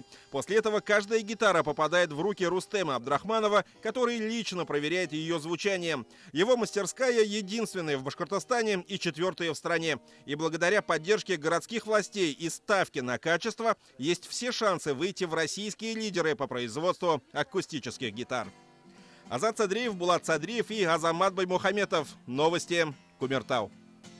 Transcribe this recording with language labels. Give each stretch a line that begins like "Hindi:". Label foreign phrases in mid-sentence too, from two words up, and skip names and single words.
Russian: После этого каждая гитара попадает в руки Рустема Абдрахманова, который лично проверяет ее звучание. Его мастерская единственная в Башкортостане и 4-я в стране. И благодаря поддержке городских властей и ставке на качество есть все шансы выйти в российские лидеры по производству акустических гитар. Азат Садриев, Булат Садриев и Азамат Баймухаметов. Новости Кумертау.